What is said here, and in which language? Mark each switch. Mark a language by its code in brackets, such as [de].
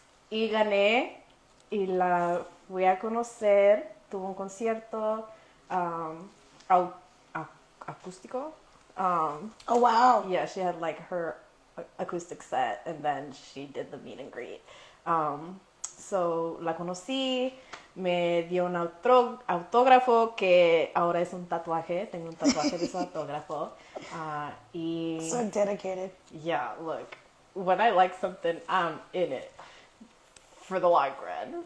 [es] Y gané y la fui a conocer, tuvo un concierto au- acústico. [en] Oh, wow. Yeah, she had her acoustic set and then she did the meet and greet. [es] So la conocí, me dio un autógrafo que ahora es un tatuaje, tengo un tatuaje de su autógrafo. Y [en] So dedicated. yeah, look, when I like something, I'm in it for the long run.